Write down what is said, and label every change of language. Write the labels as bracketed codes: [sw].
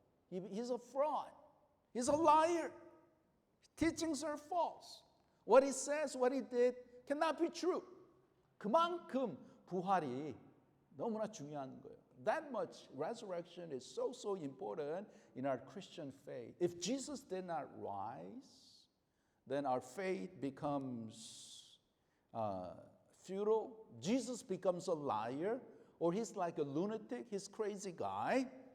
[en] He's a fraud. He's a liar. Teachings are false. What he says, what he did cannot be true. [ko] 그만큼 부활이 너무나 중요한 거예요. [en] That much resurrection is so important in our Christian faith. If Jesus did not rise, then our faith becomes futile. Jesus becomes a liar, or he's like a lunatic, he's a crazy guy.